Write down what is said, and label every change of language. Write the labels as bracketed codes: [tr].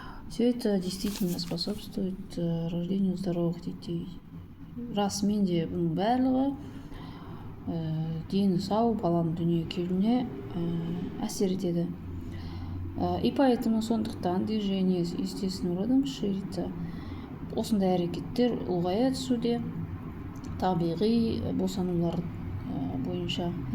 [ru] Все это действительно способствует рождению здоровых детей. [kk] Расымен де бұның барлығы дені сау баланың дүниеге келуіне әсер етеді. [ru] И поэтому [kk] сондықтан [ru] движение с естественным родом ширится. [kk] Осындай әрекеттер ұлғая түсуде, табиғи босанулар бойынша.